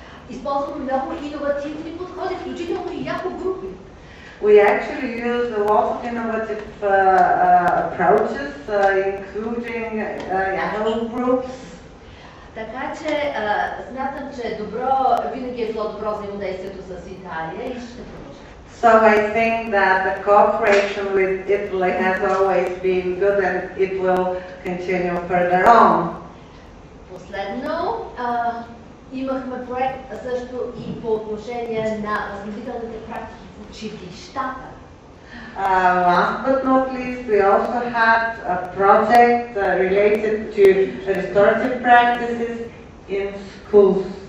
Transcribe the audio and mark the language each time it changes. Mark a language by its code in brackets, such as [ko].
[bg] Използваме много иновативни подходи, включително и няколко групи. [en] We actually used a lot of innovative approaches, including Yahoo groups. [bg] Така че смятам, че добро винаги е добро взаимодействието с Италия и ще продължим. [en] So I think that the cooperation with Italy has always been good, and it will continue further on. [bg] Последно, имахме проект също и по отношение на възстановителните практики в училищата. [en] Last but not least, we also had a project related to restorative practices in schools.